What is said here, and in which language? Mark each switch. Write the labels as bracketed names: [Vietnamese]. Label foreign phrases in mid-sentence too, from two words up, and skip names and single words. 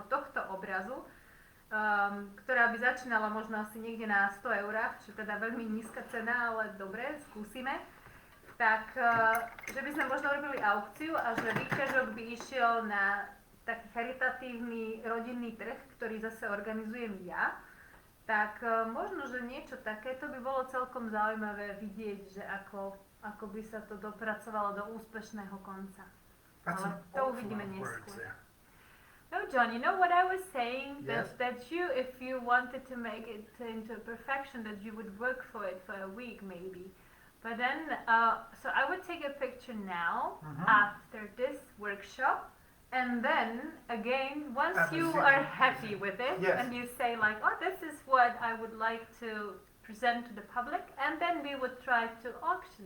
[Slovak] tohto obrazu, ktorá by začínala možno asi niekde na 100 eurách, čo teda veľmi nízka cena, ale dobre, skúsime, tak že by sme možno urobili aukciu a že výťažok by išiel na taký charitatívny rodinný trh, ktorý zase organizujem ja, tak možno, že niečo takéto by bolo celkom zaujímavé vidieť, že ako by sa to dopracovalo do úspešného konca. Ale to uvidíme neskôr. [English] No, John, you know what I was saying? Yes. That you, if you wanted to make it into perfection, that you would work for it for a week maybe. But then, so I would take a picture now, after this workshop, and then, again, once you are happy with it, and you say like, oh, this is what I would like to present to the public, and then we would try to auction it.